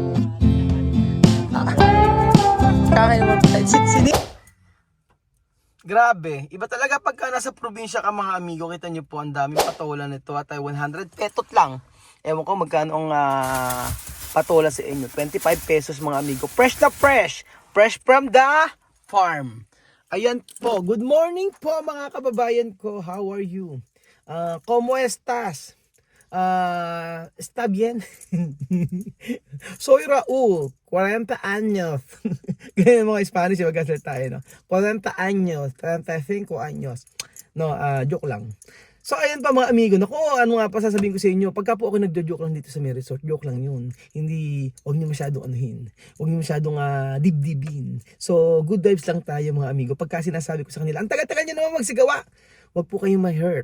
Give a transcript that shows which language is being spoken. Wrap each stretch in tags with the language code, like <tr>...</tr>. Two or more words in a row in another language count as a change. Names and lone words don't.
<tl>Kakain mo, sini. Grabe, iba talaga pagka nasa probinsya ka mga amigo. Kita nyo po, ang daming patola nito at ay 100 petot lang. Ewan ko magkano ang patola sa inyo. 25 pesos mga amigo. Fresh na fresh.</tl> <en>Fresh from the farm.</en> <tl>Ayan po,</tl> <en>good morning</en> <tl>po mga kababayan ko.</tl> <en>How are you?</en> <es>¿Cómo estás? Está bien. Soy Raul, 40 años.</es> <tl>Ganyan mga Spanish, magkasalita tayo, no?</tl> <es>40 años, 35 años. No,</es> <tl>joke lang. So, ayan pa mga amigo. Naku, ano nga pa sasabihin ko sa inyo. Pagka po ako nagjo-joke lang dito sa may resort, joke lang yun. Hindi, huwag niyo masyadong anuhin. Huwag niyo masyadong dibdibin. So,</tl> <en>good vibes</en> <tl>lang tayo mga amigo. Pagka sinasabi ko sa kanila, ang tagal-tagal niyo naman magsigawa. Huwag po kayong ma-hurt.</tl>